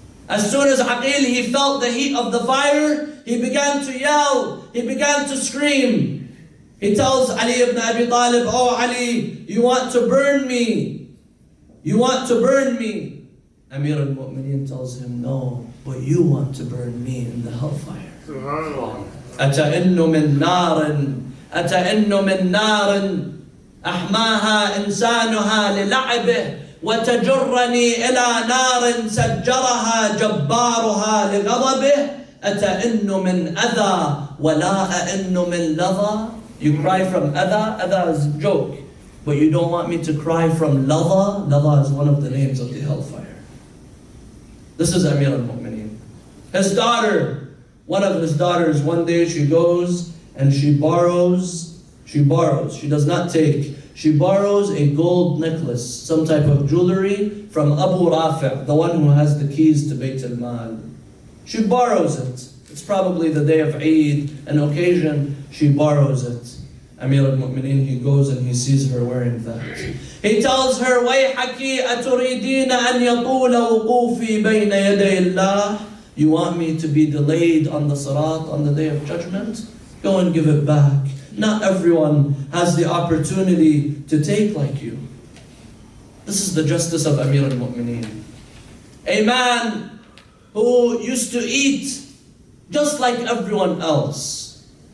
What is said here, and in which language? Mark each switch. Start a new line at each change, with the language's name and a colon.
English: As soon as Aqil, he felt the heat of the fire, he began to yell, he began to scream. He tells Ali ibn Abi Talib, oh Ali, you want to burn me. You want to burn me. Amir al-Mu'mineen tells him, no, but you want to burn me in the hellfire.
Arabic: أتئن من نار أحماها إنسانها للعبه وتجرني إلى نار سجرها جبارها لغضبه أتئن من أذى ولا أئن من لظى.
English: You cry from adha is a joke, but you don't want me to cry from ladha. Ladha is one of the names of the hellfire. This is Amir al-Mu'mineen. His daughter, one of his daughters, one day she goes and she borrows, she does not take, she borrows a gold necklace, some type of jewelry from Abu Rafi', the one who has the keys to Bayt al-Mal. She borrows it. It's probably the day of Eid, an occasion, she borrows it. Amir al-Mu'mineen, he goes and he sees her wearing that. He tells her,
Arabic: وَيْحَكِي أَتُرِيدِينَ أَنْ يَطُولَ وُقُوفِي بَيْنَ يَدَيِ اللَّهِ.
English: You want me to be delayed on the Sirat on the day of judgment? Go and give it back. Not everyone has the opportunity to take like you. This is the justice of Amir al-Mu'mineen. A man who used to eat just like everyone else.